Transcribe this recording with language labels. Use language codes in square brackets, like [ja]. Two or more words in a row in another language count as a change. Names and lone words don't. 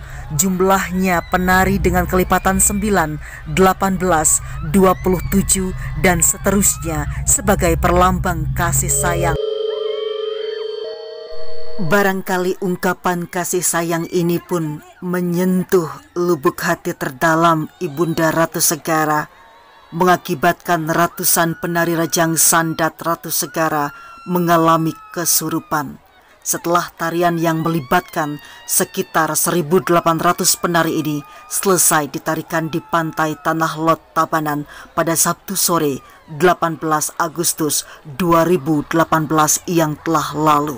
[id] Jumlahnya penari dengan kelipatan 9, 18, 27, dan seterusnya sebagai perlambang kasih sayang. Barangkali ungkapan kasih sayang ini pun menyentuh lubuk hati terdalam Ibunda Ratu Segara, mengakibatkan ratusan penari Rejang Sandat Ratu Segara mengalami kesurupan. Setelah tarian yang melibatkan sekitar 1.800 penari ini selesai ditarikan di pantai Tanah Lot Tabanan pada Sabtu sore 18 Agustus 2018 yang telah lalu.